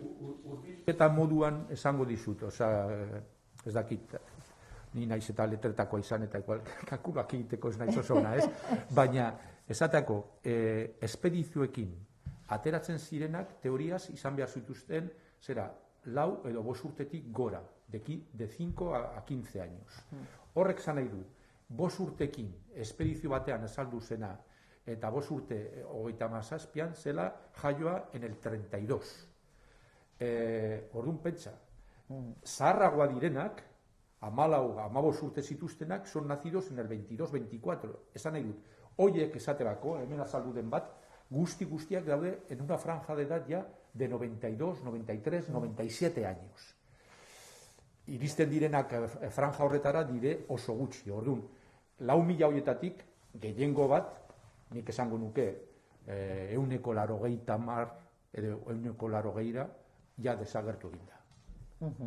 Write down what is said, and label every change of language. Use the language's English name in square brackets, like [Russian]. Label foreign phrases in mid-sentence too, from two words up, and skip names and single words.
[Basque] Eta moduan esango dizut, ez dakit, ni naiz eta letretakoa izan eta kalkulak egiteko ez naiz oso ona, ez? Baina, esateko, espedizioekin ateratzen zirenak, teoriaz izan behar zituzten, 4 edo 5 urtetik gora, [Spanish] de 5 a 15 años. [Basque] Horrek zan nahi du, 5 urtekin espedizio batean azaldu zena, eta 5 urte 37an zela jaioa [Spanish] en el 32. [Basque] Orduan pentsa, zaharragoa direnak, 14-15 urte zituztenak, [Spanish] son nacidos en el 22-24. [Basque] Esan nahi dut, hoiek esaterako, hemen azaldu den bat, guztiak daude [Spanish] en una franja de edad ya de 92, 93, 97 años. [Basque] Iristen direnak franja horretara dire oso gutxi. Orduan, 4.000 horietatik, gehiengo bat, nik esango nuke, 180 edo 180 ja desagertu egin da.